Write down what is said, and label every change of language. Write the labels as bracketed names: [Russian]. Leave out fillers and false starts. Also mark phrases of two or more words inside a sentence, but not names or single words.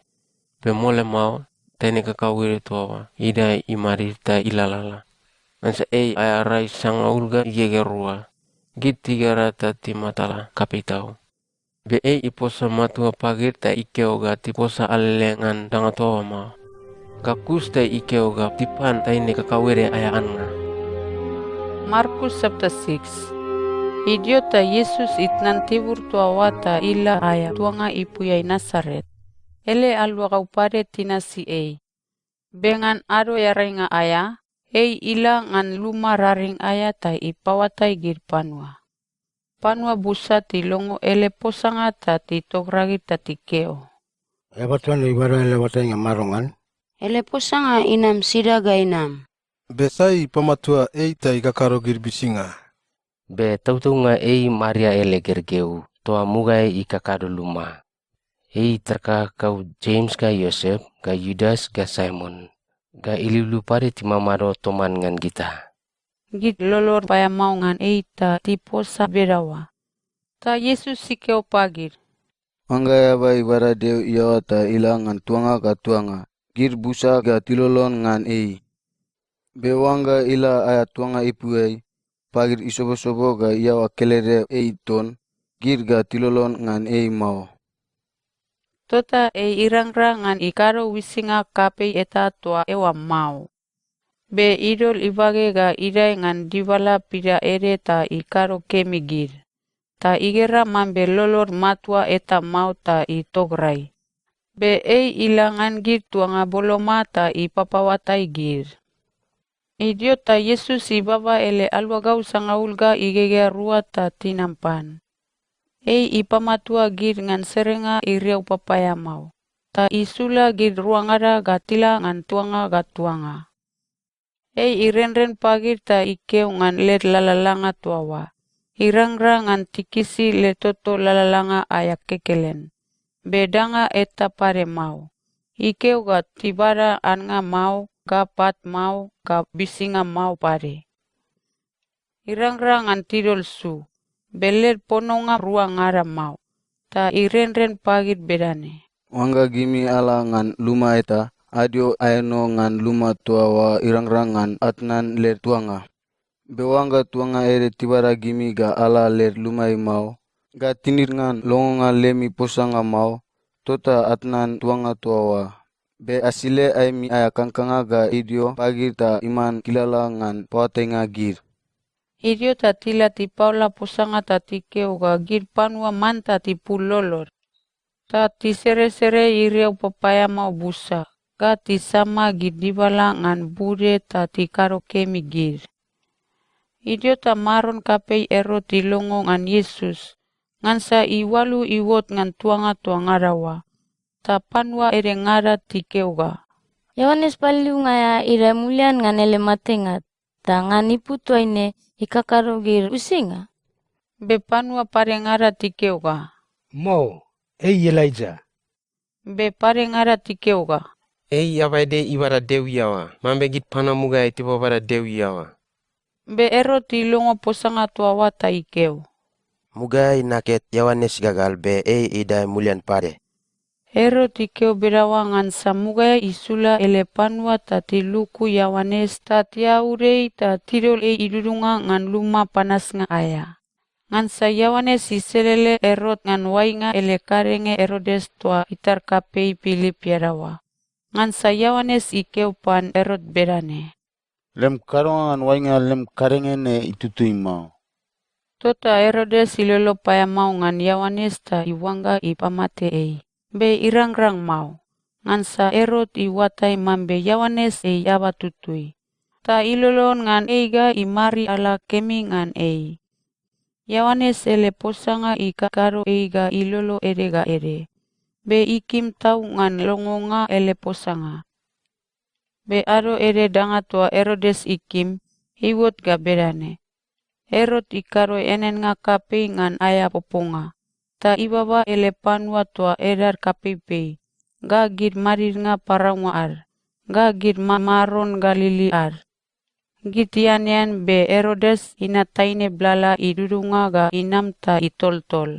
[Gedaged] Be mole mau ta ine kakawere tuawa ida imari ta ilalala. Ansa ei ayarai sanga ulga yegerua. Git 300 matala kapitau. Be ei iposa matua pagir ta ikeo ga tiposa alelengan danga toa mau. Kakus ta ikeo ga tipan ta ine kakawere ayaan nga. Markus chapter 6. Idiota Yesus itnan tibur tua wata ila aya tuanga ipuyai Nasaret. Ele alua kau pare tina si ei. Bengan ado yarenga aya. Ei ila ngan luma raring aya ta ipawatai gir panua. Panua busa ti longo ele posanga ta ti togragi ta ti keo. Ebatuan ibara ele watai nga marongan. Ele posanga inam sidaga inam. Besai pamatua ei ta ikakaro gir bisinga. Be tautunga ei Maria ele gergeu toa mugai ikakado luma. Ei terka kau James ga Yosef ga Yudas ga Simon. Ga ililu pare ti mamaro toman ngan kita. Git lolor paya mau ngan eita tiposa berawa. Ta Yesus sikeo pagir. Angga ya ba ibara deu iya ta ilangan tuanga ka tuanga. Gir busa ga tilolon ngan ei. Bewanga ila aya tuanga ipuei. Pagir isobo-sobo ga iya wa kelere ei ton. Gir ga tilolon ngan ei mau. Tota iranrangan ikaro wisinga kape eta tua ewa mau. Be idol ibage ga irai ngan divala pida ere ta ikaro kemigir. Ta igera mambe lolor matua eta mau ta itograi. Be ilangan gir tuanga boloma ta ipapawatai gir. Idiota Yesus ibaba ele alwa gau sangaulga igege rua ta tinampan. Ipamatua gir ngan serenga iriau papaya mau. Ta isula gir ruangara gatila ngan tuanga gatuanga. Irenren pagir ta ikeu ngan let lalalanga tuawa. Irangra ngan tikisi letoto lalalanga ayak kekelen. Bedanga eta pare mau. Ikeu ga tibara anga mau, ga pat mau, ga bisinga mau pare. Irangra ngan tidol su. Beler pononga ruang ngara mau. Ta irenren pagir bedane. Wangga gimi ala ngan luma eta. Adio aeno ngan luma tuawa irangrangan atnan ler tuanga. Bewangga tuanga ere tibara gimi ga ala ler lumai mau. Ga tinir ngan longonga lemi posanga mau. Tota atnan tuanga tuawa. Be asile aimi aya kangkanga ga idio pagir ta iman kilala ngan pawatenga gir. Idio ta tila ti paula posanga ta ti keu ga gir panua manta ti pulolor. Ta ti sere-sere iriau papaya mau busa. Ga ti sama gir dibala ngan bude ta ti karo kemi gir. Idio ta maron kapei ero ti longo ngan Yesus. Ngan sa iwalu iwot ngan tuanga rawa. Ta panua ere ngara ti keu ga. Yohanes paliu ngaya ira mulian ngan ele matengat. Ta ngan ipu tuaine ikakaro gir usinga. Be panua pare ngara ti keu ga. Mo, Elijah. Be pare ngara ti keu ga. Abaide ibara deu yawa. Mambe git pana muga itipo bara deu yawa. Be ero ti longo posanga tuawa ta ikeu. Muga naket Yohanes gagal be ida mulian pare. Ero ti keu berawa ngan samuga isula ele panua ta ti luku Yohanes ta tia urei ta tidol idudunga ngan luma panas nga aya. Ngan sa Yohanes iselele erot ngan wainga ele karenge Herodes tua itar kapei Pilip yarawa. Ngan sa Yohanes ikeu pan erot berane. Lem karongan wainga lem karenge ne itutui mau. Tota Herodes ilolo paya mau ngan Yohanes ta iwangga ipamate ei. Be irangrang mau. Ngansa Herod iwatai mambe Yohanes ei yaba tutui. Ta ilolon ngan eiga imari ala kemi ngan ei. Yohanes ele posanga ikakaro eiga ilolo erega ere. Be ikim tau ngan longonga ele posanga. Be aro ere danga tua Herodes ikim, iwot ga berane. Herod ikaro enen nga kapei ngan aya poponga. Ta ibaba ele panwa tua edar kapei ga gid marir nga paraunga ar. Ga gid maron Galili ar. Gitianian be Herodes ina taine blala idudunga ga inam ta itol-tol.